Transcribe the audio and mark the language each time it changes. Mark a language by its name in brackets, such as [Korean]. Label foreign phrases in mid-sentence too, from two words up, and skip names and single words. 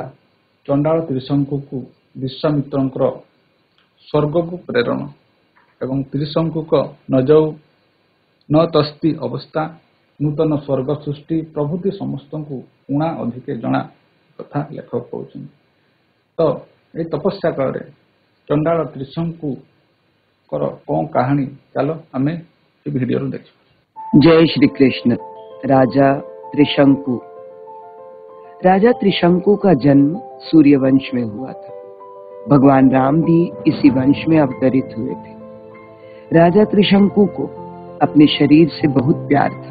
[Odia] ଚଣ୍ଡାଳ ତ୍ରିଶଙ୍କୁକୁ ବିଶ୍ୱାମିତ୍ରଙ୍କର ସ୍ୱର୍ଗକୁ ପ୍ରେରଣ ଏବଂ ତ୍ରିଶଙ୍କୁଙ୍କ ନ ତସ୍ତି ଅବସ୍ଥା, ନୂତନ ସ୍ୱର୍ଗ ସୃଷ୍ଟି ପ୍ରଭୃତି ସମସ୍ତଙ୍କୁ ଉଣା ଅଧିକେ ଜଣା କଥା ଲେଖକ କହୁଛନ୍ତି। ତ ଏହି ତପସ୍ୟା କାଳରେ ଚଣ୍ଡାଳ ତ୍ରିଶଙ୍କୁଙ୍କର କଣ କାହାଣୀ, ଚାଲ ଆମେ ଏ ଭିଡ଼ିଓରୁ ଦେଖିବା। [Hindi] जय श्री कृष्ण। राजा त्रिशंकु। राजा त्रिशंकु का जन्म सूर्य वंश में हुआ था। भगवान राम भी इसी वंश में अवतरित हुए थे। राजा त्रिशंकु को अपने शरीर से बहुत प्यार था।